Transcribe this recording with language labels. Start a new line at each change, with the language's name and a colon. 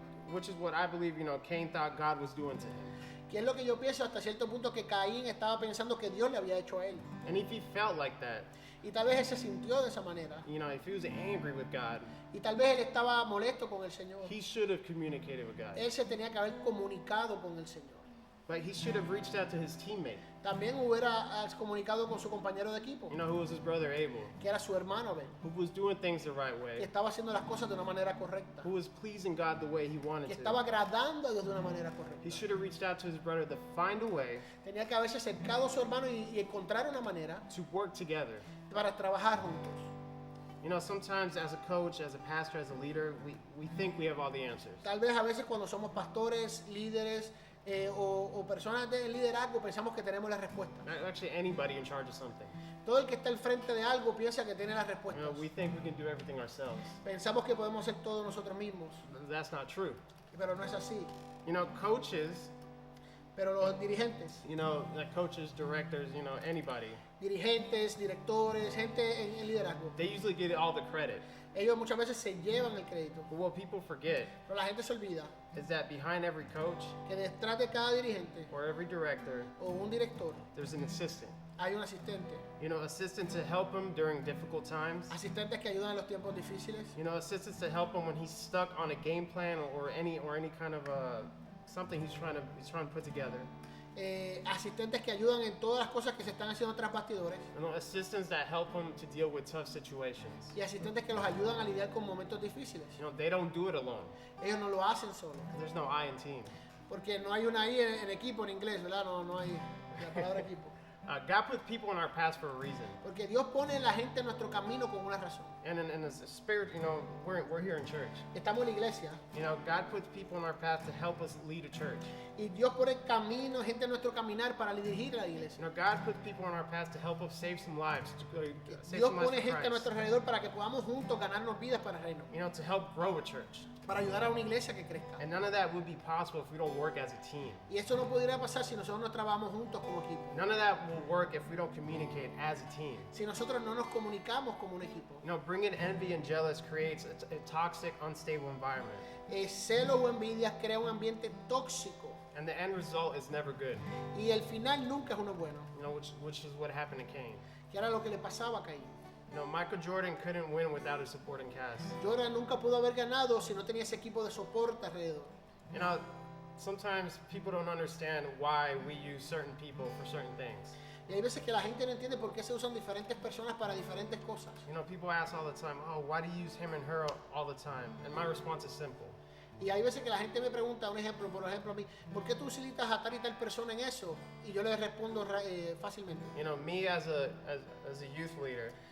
English: Which is what I believe, Cain thought God was doing to him.
Spanish: Que es lo que yo pienso hasta cierto punto que Caín estaba pensando que Dios le había hecho a él.
English: And if he felt like that,
Spanish: Y tal vez él se sintió de esa manera.
English: if he was angry with God,
Spanish: Y tal vez él estaba molesto con el Señor.
English: he should have communicated with God.
Spanish: Él se tenía que haber comunicado con el Señor.
English: Like he should have reached out to his teammate,
Spanish: También hubiera comunicado con su compañero de equipo,
English: who was his brother Abel,
Spanish: que era su hermano Abel,
English: who was doing things the right
Spanish: que
English: way,
Spanish: estaba haciendo las cosas de una manera correcta,
English: who was pleasing God the way he wanted
Spanish: que estaba
English: to.
Spanish: agradando a Dios de una manera
English: He
Spanish: correcta.
English: should have reached out to his brother to find a way
Spanish: Tenía que haberse acercado a su hermano y encontrar una manera
English: to work together.
Spanish: para trabajar juntos.
English: Sometimes as a coach, as a pastor, as a leader, we think we have all the answers.
Spanish: Tal vez a veces cuando somos pastores, líderes o personas de liderazgo pensamos que tenemos la respuesta.
English: Actually, anybody in charge of something.
Spanish: Todo el que está al frente de algo piensa que tiene las respuestas.
English: We think we can do everything ourselves.
Spanish: Pensamos que podemos hacer todo nosotros mismos,
English: That's not true.
Spanish: pero no es así.
English: Coaches,
Spanish: Pero los dirigentes,
English: like coaches, directors, anybody,
Spanish: dirigentes, directores, gente en liderazgo,
English: they usually get all the credit.
Spanish: ellos muchas veces se llevan el crédito.
English: But what people forget
Spanish: Pero la gente se olvida
English: is that behind every coach
Spanish: que detrás de cada dirigente
English: or every director,
Spanish: o un director
English: there's an assistant.
Spanish: hay un asistente.
English: Assistants to help him during difficult times.
Spanish: Asistentes que ayudan en los tiempos difíciles.
English: Assistants to help him when he's stuck on a game plan or any kind of something he's trying to put together.
Spanish: asistentes que ayudan en todas las cosas que se están haciendo tras bastidores
English: You know, assistants that help them to deal with tough situations.
Spanish: y asistentes que los ayudan a lidiar con momentos difíciles.
English: You know, they don't do it alone.
Spanish: Ellos no lo hacen solos,
English: There's no I in team.
Spanish: porque no hay una I en equipo en inglés, ¿verdad? No hay la palabra equipo.
English: God puts people in our paths for a reason.
Spanish: Porque Dios pone la gente en nuestro camino con una razón.
English: And in the spirit, you know, we're here in church.
Spanish: Estamos en la iglesia
English: You know, God puts people in our path to help us lead a church.
Spanish: y Dios pone camino, gente en nuestro caminar para dirigir la
English: You
Spanish: iglesia.
English: know, God puts people in our path to help us save some lives, save
Spanish: Dios pone
English: for
Spanish: gente a nuestro
English: Christ.
Spanish: alrededor para que podamos juntos ganarnos vidas para el reino,
English: You know, to help grow a church.
Spanish: para ayudar a una iglesia que crezca.
English: And none of that would be possible if we don't work as a team.
Spanish: Y eso no podría pasar si nosotros no trabajamos juntos como equipo.
English: None of that will work if we don't communicate as a team.
Spanish: Si nosotros no nos comunicamos como un equipo.
English: You know, bringing envy and jealous creates a toxic, unstable environment.
Spanish: Celo o envidia crea un ambiente tóxico
English: And the end result is never good.
Spanish: y el final nunca es uno bueno,
English: You know, which is what happened to Cain.
Spanish: que era lo que le pasaba a Caín.
English: You know, Michael Jordan couldn't win without a supporting cast.
Spanish: Jordan nunca pudo haber ganado si no tenía ese equipo de soporte alrededor.
English: You know, sometimes people don't understand why we use certain people for certain things.
Spanish: Y hay veces que la gente no entiende por qué se usan diferentes personas para diferentes cosas.
English: You know, people ask all the time, oh, why do you use him and her all the time? And my response is simple.
Spanish: Y hay veces que la gente me pregunta, un ejemplo, por ejemplo a mí, ¿por qué tú utilizas a tal y tal persona en eso? Y yo le respondo fácilmente.
English: You know, me as a youth leader,